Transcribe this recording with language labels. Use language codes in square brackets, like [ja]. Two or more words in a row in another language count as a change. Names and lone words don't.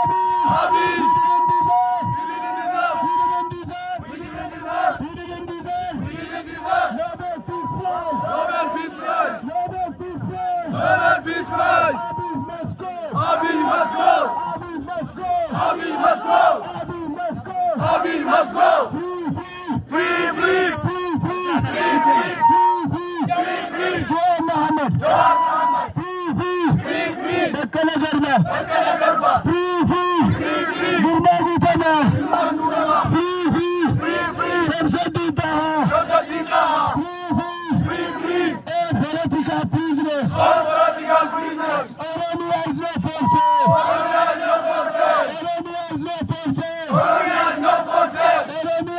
[en] Nobel Peace Prize. Abiy must go. Abiy must go. Abiy must go. Free. Jawahar Mohammed. Free. Bakala Garba. Free. Gurbagu Tana. Free. Shamsuddin Taha. Free. All political prisoners. Oromia is no for sale. Oromia is no for sale.